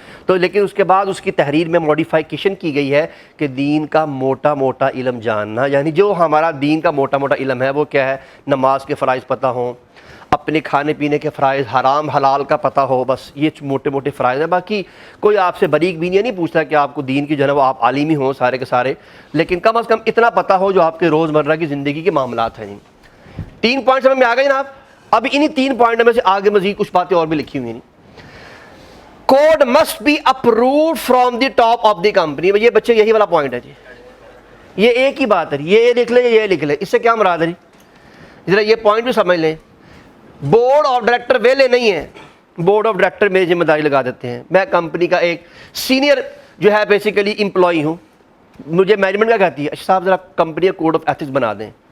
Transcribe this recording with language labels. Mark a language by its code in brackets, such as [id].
[ur] تو لیکن اس کے بعد اس کی تحریر میں موڈیفائیکیشن کی گئی ہے کہ دین کا موٹا موٹا علم جاننا، یعنی جو ہمارا دین کا موٹا موٹا علم ہے وہ کیا ہے؟ نماز کے فرائض پتہ ہوں، اپنے کھانے پینے کے فرائض، حرام حلال کا پتہ ہو، بس یہ موٹے موٹے فرائض ہیں. باقی کوئی آپ سے بریک بھی نہیں پوچھتا کہ آپ کو دین کی جو ہے وہ آپ عالم ہی ہوں سارے کے سارے، لیکن کم از کم اتنا پتہ ہو جو آپ کے روزمرہ کی زندگی کے معاملات ہیں. 3 پوائنٹ سمجھ میں آ گئے جناب؟ اب انہی 3 پوائنٹ میں سے آگے مزید کچھ باتیں اور بھی لکھی ہوئی ہیں. [en] Code must be approved from the top of the company. [ur] یہ بچے یہی والا پوائنٹ ہے جی، یہ ایک ہی بات ہے، یہ لکھ لیں یہ لکھ لیں، اس سے کیا مراد ہے جی؟ ذرا یہ پوائنٹ بھی سمجھ لیں. بورڈ آف ڈائریکٹر ویلے نہیں ہے، بورڈ آف ڈائریکٹر میری ذمہ داری لگا دیتے ہیں. میں کمپنی کا ایک سینئر جو ہے بیسیکلی امپلائی ہوں، مجھے مینجمنٹ کیا کہتی ہے اچھا صاحب ذرا کمپنی کا کوڈ آف ایتھکس بنا دیں.